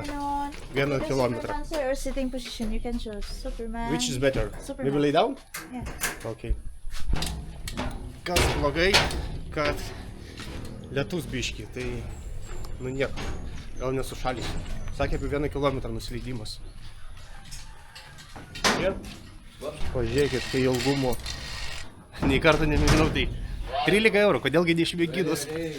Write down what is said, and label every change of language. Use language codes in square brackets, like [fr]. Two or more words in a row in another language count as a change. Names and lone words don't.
[lt] 1 kilometrą. [en] Or sitting position, you can choose. Superman. Which is better? Superman. Maybe lay down? Yeah. Okay. [lt] Kas blogai, kad lietus biški, tai nu nieko, gal nesušalysiu. Sakė apie 1 kilometrą nusileidimas. Ir pažiūrėkit, kai ilgumo nei kartą nemėginau, tai 13 eurų, kodėlgi neišmėginus?